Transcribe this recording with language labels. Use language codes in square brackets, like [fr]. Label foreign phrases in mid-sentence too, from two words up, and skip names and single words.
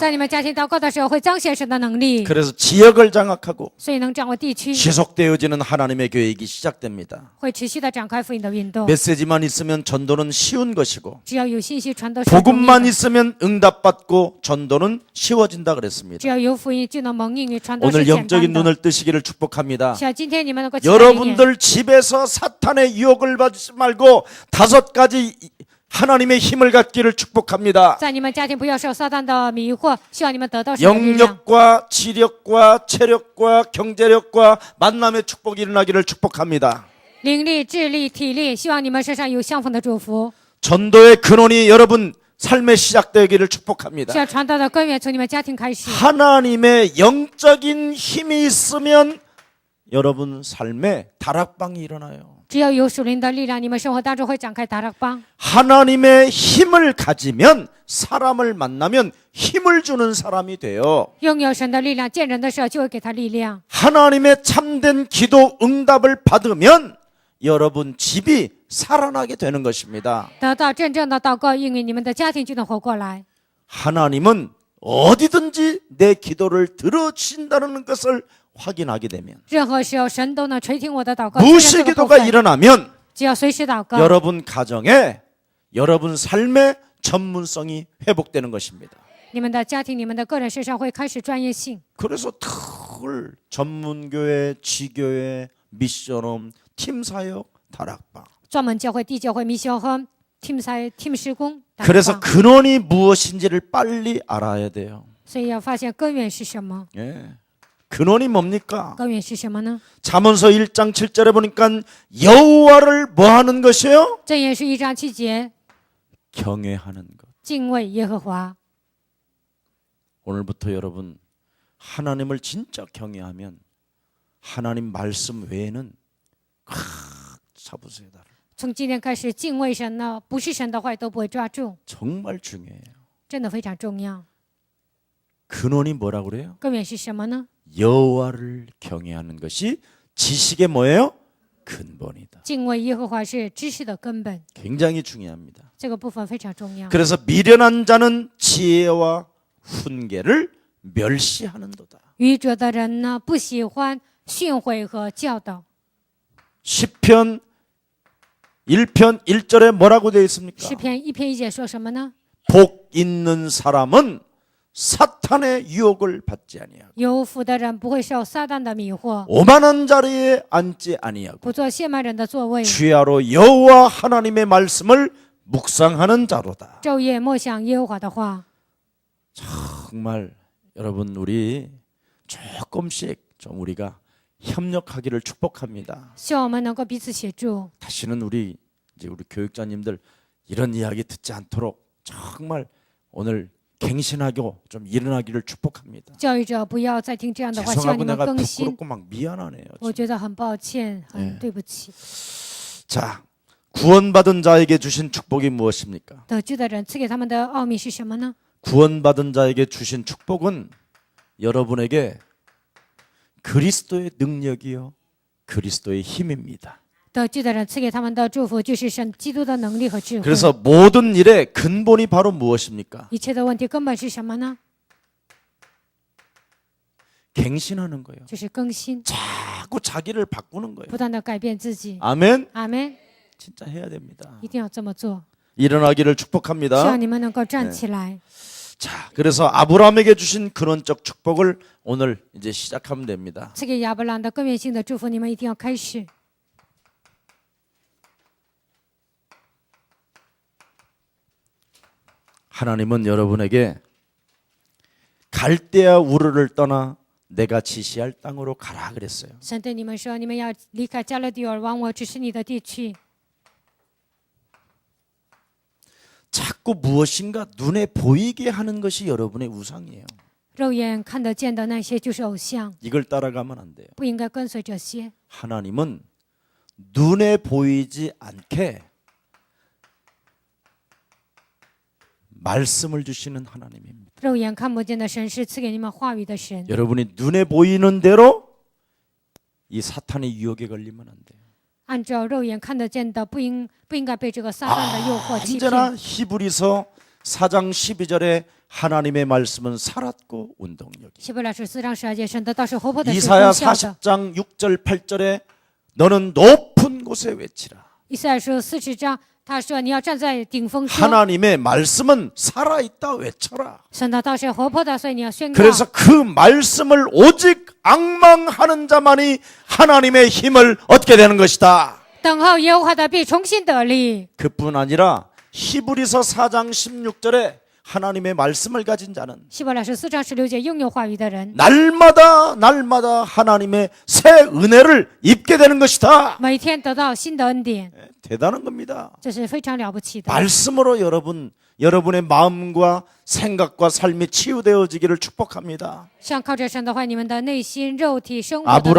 [zh] 在你们家庭祷告的时候，会彰显神的能力， [ko] 그래서 지역을 장악하고 [zh] 所以能掌握地区， [ko] 지속되어지는 하나님의 계획이 시작됩니다. [zh] 会持续的展开福音的运动。 [ko] 메시지만 있으면 전도는 쉬운 것이고 [zh] 只要有信息传播，是容易 [ko] 복음만 [zh] 的 [ko] 있으면 응답받고 전도는 쉬워진다 그랬습니다. [zh] 只要有福音，就能蒙应允，传播是 [ko] 오늘 [zh] 简 [ko] 영적인 [zh] 单的。 [ko] 눈을 뜨시기를 축복합니다. [zh] 希望今天你们能够起来一点， [ko] 여러분들 집에서 사탄의 유혹을 받지 말고 5가지 하나님의 힘을 갖기를 축복합니다. [zh] 在你们家庭不要受撒旦的迷惑，希望你们得到神的力量。 [ko] 영력과 지력과 체력과 경제력과 만남의 축복이 일어나기를 축복합니다. [zh] 灵力、智力、体力，希望你们身上有相逢的祝福。 [ko] 전도의 근원이 여러분 삶의 시작되기를 축복합니다. [zh] 希望传道的根源从你们家庭开始。 [ko] 하나님의 영적인 힘이 있으면 여러분 삶에 다락방이 일어나요. [zh] 只要有属灵的力量，你们生活当中会展开大 rak방。 [ko] 하나님의 힘을 가지면 사람을 만나면 힘을 주는 사람이 돼요. [zh] 拥有神的力量，见人的时候就会给他力量。 [ko] 하나님의 참된 기도 응답을 받으면 여러분 집이 살아나게 되는 것입니다. [zh] 得到真正的祷告应允，你们的家庭就能活过来。 [ko] 하나님은 어디든지 내 기도를 들어주신다는 것을 확인하게 되면 [zh] 任何时候，神都能垂听我的祷告。 [ko] 무시 기도가 일어나면 [zh] 只要随时祷告， [ko] 여러분 가정에 여러분 삶의 전문성이 회복되는 것입니다. [zh] 你们的家庭、你们的个人身上会开始专业性。 [ko] 그래서 늘 전문교회, 지교회, 미션홈, 팀사역, 다락방. [zh] 专门教会、地教会、密修和 [ko] 팀 사회、 [zh] 팀 施工。 [ko] 그래서 근원이 무엇인지를 빨리 알아야 돼요. [zh] 所以要发现根源是什么？ [ko] 예. 근원이 뭡니까? [zh] 根源是什么呢？ [ko] 잠언서 1장 7절에 보니까 여호와를 뭐 하는 것이요? [zh] 箴言是1章7节， [ko] 경외하는 것. [zh] 敬畏耶和华。 [ko] 오늘부터 여러분 하나님을 진짜 경외하면 하나님 말씀 외에는 잡으세요. [zh] 从今天开始，敬畏神呢，不是神的话都不会抓住， [ko] 정말 중요해요. [zh] 真的非常重要。 [ko] 근원이 뭐라고 그래요? [zh] 根源是什么呢？ [ko] 여호와를 경외하는 것이 지식의 뭐예요? 근본이다. [zh] 敬畏耶和华是知识的根本， [ko] 굉장히 중요합니다. [zh] 这个部分非常重要。 [ko] 그래서 미련한 자는 지혜와 훈계를 멸시하는도다. [zh] 愚拙的人呢，不喜欢训诲和教导。 [ko] 시편 1편 1절에 뭐라고 되어 있습니까? [zh] 诗篇1篇1节说什么呢？ [ko] 복 있는 사람은 사탄의 유혹을 받지 아니하고 [zh] 有福的人不会受撒旦的迷惑， [ko] 오만한 자리에 앉지 아니하고 [zh] 不做亵慢人的座位， [ko] 주야로 여호와 하나님의 말씀을 묵상하는 자로다. [zh] 昼夜默想耶和华的话。 [ko] 정말 여러분 우리 조금씩 좀 우리가 협력하기를 축복합니다. [zh] 希望我们能够彼此协助。 [ko] 다시는 우리 교육자님들 이런 이야기 듣지 않도록 정말 오늘 갱신하고 좀 일어나기를 축복합니다. [zh] 教育者不要再听这样的话，希望 [ko] 죄송하고 [zh] 你们 [ko] 내가 [zh] 更新。 [ko] 부끄럽고 막 미안하네요. [zh] 我觉得很抱歉，很对不起。 [ko] 자, 구원받은 자에게 주신 축복이 무엇입니까? [zh] 得救的人赐给他们的奥秘是什么呢？ [ko] 구원받은 자에게 주신 축복은 여러분에게 그리스도의 능력이요 그리스도의 힘입니다. [zh] 得救的人赐给他们的祝福就是神基督的能力和智慧。 [ko] 그래서 모든 일의 근본이 바로 무엇입니까? [zh] 一切的问题根本是什么呢？ [ko] 갱신하는 거예요. [zh] 就是更新， [ko] 자꾸 자기를 바꾸는 거예요. [zh] 不断的改变自己。 [ko] 아멘. [zh] 阿门， [ko] 진짜 해야 됩니다. [zh] 一定要这么做。 [ko] 일어나기를 [zh] 希 [ko] 축복합니다. [zh] 望你们能够站起来。 [ko] 자, 그래서 아브라함에게 주신 근원적 축복을 오늘 이제 시작하면 됩니다. [zh] 赐给亚伯兰的根源性的祝福，你们一定要开始。 [ko] 하나님은 여러분에게 갈대아 우르를 떠나 내가 지시할 땅으로 가라 그랬어요. [zh] 神对你们说：“你们要离开加勒底尔，往我指示你的地去。 [ko] 자꾸 무엇인가 눈에 보이게 하는 것이 여러분의 우상이에요. [zh] 肉眼看得见的那些就是偶像， [ko] 이걸 따라가면 안 돼요. [zh] 不应该跟随这些。 [ko] 하나님은 눈에 보이지 않게 말씀을 주시는 하나님입니다. [zh] 肉眼看不见的神是赐给你们话语的神。 [ko] 여러분이 눈에 보이는 대로 이 사탄의 유혹에 걸리면 안 돼요. [zh] 按照肉眼看得见的，不应该被这个撒旦的诱惑欺 [ko] 언제나 [zh] 骗。 [ko] 히브리서 4장 12절에 하나님의 말씀은 살았고 운동력이. [zh] 希伯来书4章12节，神的道是活泼的，是 [ko] 이사야 [zh] 功效的。 [ko] 40장 6절 8절에 너는 높은 곳에 외치라. [zh] 以赛亚书40章，他说你要站在顶峰说， [ko] 하나님의 말씀은 살아있다 외쳐라. [zh] 神的道是活泼的，所以你要宣告。 [ko] 그래서 그 말씀을 오직 앙망하는 자만이 하나님의 힘을 얻게 되는 것이다. [zh] 等候耶和华的必重新得力。 [ko] 그뿐 아니라 히브리서 4장 16절에 하나님의 말씀을 가진 자는 [zh] 希伯来书4章16节拥有话语的人， [ko] 날마다 하나님의 새 은혜를 입게 되는 것이다. [zh] 每天得到新的恩典， [ko] 대단한 겁니다. [zh] 这是非常了不起的。 [ko] 말씀으로 여러분의 마음과 생각과 삶이 치유되어지기를 축복합니다. [zh] 像靠着神的话，你们的内心、肉体、生活得到医